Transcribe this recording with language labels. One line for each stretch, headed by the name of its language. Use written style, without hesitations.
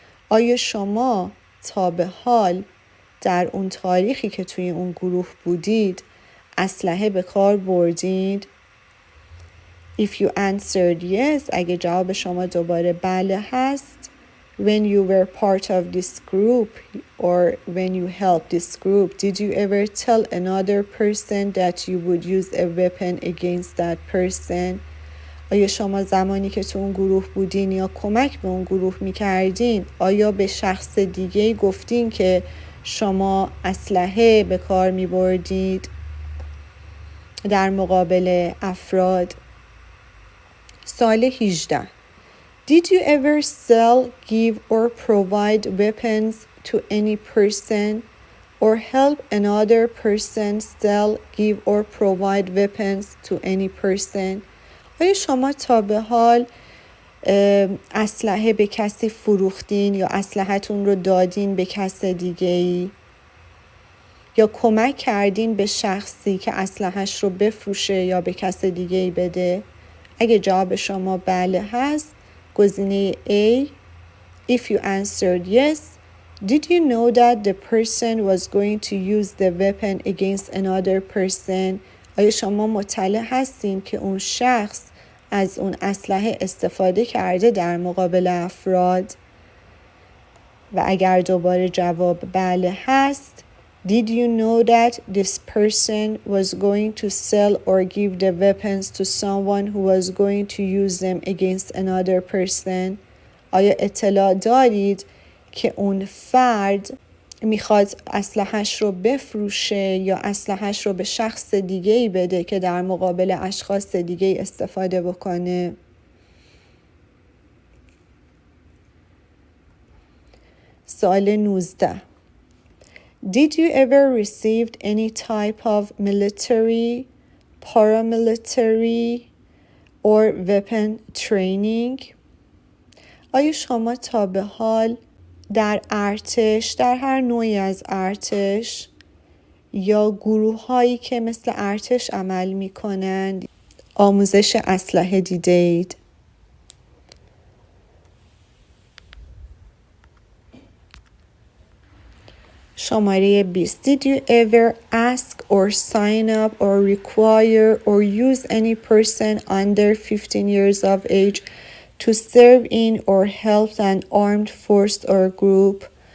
Persian: آیا شما تا به حال در اون تاریخی که توی اون گروه بودید اسلحه به کار بردید؟
English: If you answered yes,
Persian: اگه جواب شما دوباره بله هست،
English: when you were part of this group or when you helped this group, did you ever tell another person that you would use a weapon against that person?
Persian: آیا شما زمانی که تو اون گروه بودین یا کمک به اون گروه میکردین، آیا به شخص دیگه گفتین که شما اسلحه به کار میبردید در مقابل افراد؟ سوال 18.
English: Did you ever sell, give or provide weapons to any person or help another person sell, give or provide weapons to any person?
Persian: آیا شما تا به حال اسلحه به کسی فروختین یا اسلحه‌تون رو دادین به کس دیگه‌ای یا کمک کردین به شخصی که اسلحه‌اش رو بفروشه یا به کس دیگه‌ای بده؟ اگه جواب شما بله هست، گزینه A.
English: If you answered yes, did you know that the person was going to use the weapon against another person?
Persian: آیا شما مطلع هستین که اون شخص از اون اسلحه استفاده کرده در مقابل افراد؟ و اگر دوباره جواب بله هست،
English: did you know that this person was going to sell or give the weapons to someone who was going to use them against another person?
Persian: آیا اطلاع دارید که اون فرد میخواد اسلحه‌اش رو بفروشه یا اسلحه‌اش رو به شخص دیگه‌ای بده که در مقابل اشخاص دیگه‌ای استفاده بکنه؟ سوال 19.
English: Did you ever received any type of military, paramilitary or weapon training?
Persian: آیا شما تا به حال در ارتش، در هر نوعی از ارتش یا گروه هایی که مثل ارتش عمل می کنند آموزش اسلحه دیده اید؟ شماره 20.
English: Did you ever ask or sign up or require or use any person under 15 years of age to serve in or help an armed force or group?